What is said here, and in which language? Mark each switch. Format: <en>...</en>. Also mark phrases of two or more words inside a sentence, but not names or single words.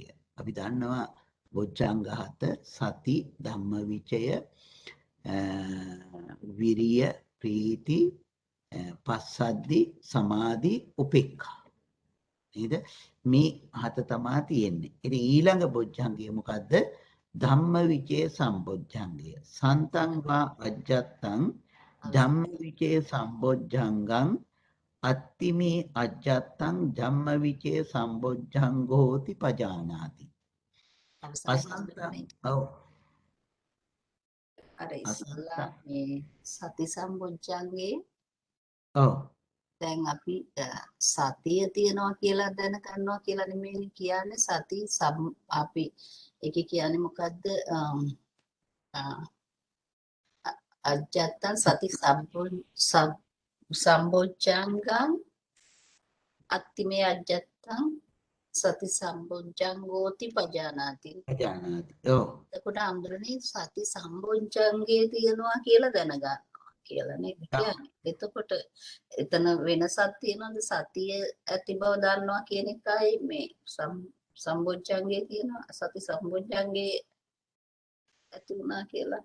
<si>අපි දන්නවා බොජ්ජංග 7</si> <pi>සති ධම්මවිචය විරිය ප්‍රීති පස්සද්ධි සමාධි උපේක්ඛා</pi> <si>නේද? මේ හත තමයි තියෙන්නේ. ඉතින් ඊළඟ බොජ්ජංගය මොකද්ද? ධම්මවිචේ සම්බොජ්ජංගය.</si> <pi>සන්තං වා අජ්ජත්තං ධම්මවිචේ සම්බොජ්ජංගං අත්තිමේ අජ්ජත්තං ජම්මවිචේ සම්බොජ්ජංගෝති පජානාති.</pi> <si>අවසරයි අසන්ත හඳුනන්නේ. ඔව් අර අසන්ත ඉස්සලා මේ සති සම්බොජ්ජංගේ ඔව් දැන් අපි සතිය තියනවා කියලා දැනගන්නවා කියලා නෙමෙයි කියන්නේ සති අපි ඒකේ කියන්නේ මොකද්ද</si> <pi>අජත්තං සති සම්බොජ්ජංගං අත්තිමේ අජත්තං සති සම්බොජ්ජංගෝති පජානාති.</pi> <si>පජානාති. ඔව් එතකොට අඳුරනේ සති සම්බොජ්ජංගේ තියනවා කියලා දැනගන්නවා කියලා නේද කියන්නේ. එතකොට එතන වෙනසක් තියෙනවද සතිය ඇති බව දන්නවා කියන එකයි මේ සම්බොජ්ජංගේ තියෙනවා සති සම්බොජ්ජංගේ ඇති වුණා කියලා</si>